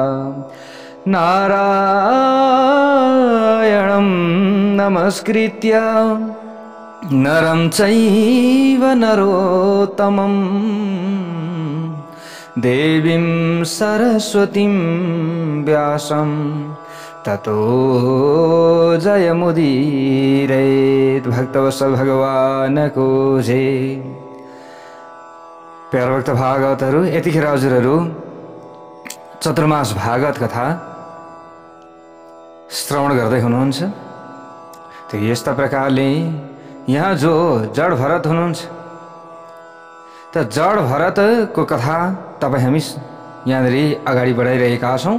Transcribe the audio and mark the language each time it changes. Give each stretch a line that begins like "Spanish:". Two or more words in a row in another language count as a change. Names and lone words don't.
Sanskrit: नारायणं नमस्कृत्य नरं चैव नरोत्तमं देवीं सरस्वतीं व्यासं ततो जयमुदीरयेत्।
Nepali: भक्तवत्सल भगवान को जय। प्यारा भक्त भागवतहरू, यतिखेर हजुरहरू चतुर्मास भागवत कथा श्रवण गर्दै हुनुहुन्छ। त्यो यस्ता प्रकारले यहाँ जो जड भरत हुनुहुन्छ, त जड भरतको कथा तपाईँ हामी यहाँनिर अगाडि बढाइरहेका छौँ।